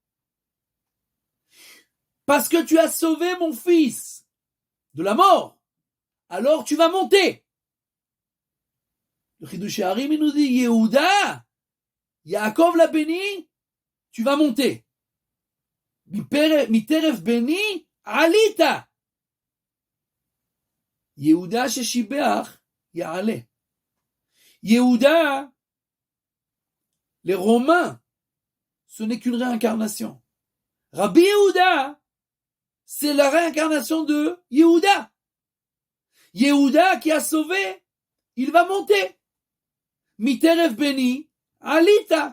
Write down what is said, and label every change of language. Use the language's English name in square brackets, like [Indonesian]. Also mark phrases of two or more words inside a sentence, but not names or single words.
[French] Parce que tu as sauvé mon fils de la mort, alors tu vas monter. Le Chidushé Harim, il nous dit, Yehuda, Yaakov l'a béni, tu vas monter. [Hebrew] מטרף בני עלית. יהודה ששיבח יעלה. Yehuda, [French] les Romains, ce n'est qu'une réincarnation. Rabbi Yehuda, c'est la réincarnation de Yehuda. Yehuda qui a sauvé, il va monter. [Hebrew] מטרף בני, עלית.